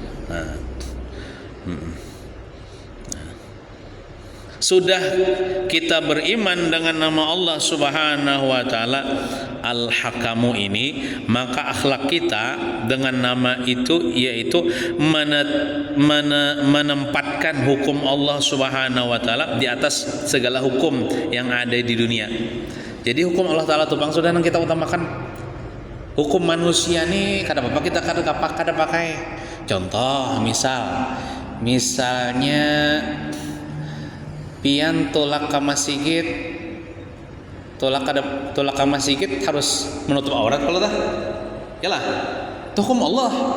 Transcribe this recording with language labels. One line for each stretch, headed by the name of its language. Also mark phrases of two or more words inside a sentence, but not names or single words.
Banjar: Sudah kita beriman dengan nama Allah
Arabic: Subhanahu wa taala
Banjar: Al-Hakamu ini, maka akhlak kita dengan nama itu yaitu menempatkan hukum Allah
Arabic: Subhanahu wa taala
Banjar: di atas segala hukum yang ada di dunia. Jadi hukum Allah taala tuh Bang, sudah kita utamakan. Hukum manusia nih kada apa kita kada pakai. Contoh misalnya pian tolak ke masjid, tolak ke masjid harus menutup aurat kalau dah, yalah, itu hukum Allah.